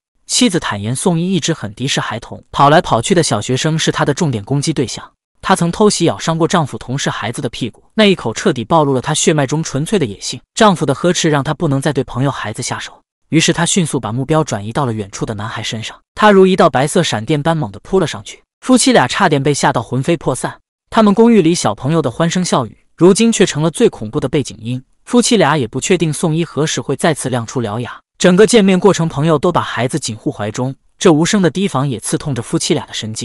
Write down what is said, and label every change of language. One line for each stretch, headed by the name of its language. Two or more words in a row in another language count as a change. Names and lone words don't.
Chinese: 妻子坦言，宋一一直很敌視孩童，跑來跑去的小學生是他的重點攻擊对象。她曾偷襲咬傷過丈夫同事孩子的屁股，那一口徹底暴露了她血脈中純粹的野性。丈夫的呵斥讓她不能再對朋友孩子下手，於是她迅速把目標轉移到了遠處的男孩身上。她如一道白色閃電般猛地撲了上去，夫妻倆差點被嚇到魂飛魄散。他們公寓裡小朋友的歡聲笑語，如今卻成了最恐怖的背景音。夫妻倆也不確定宋一何時會再次亮出獠牙。整個見面過程，朋友都把孩子緊護懷中，這無聲的提防也刺痛着夫妻倆的神經。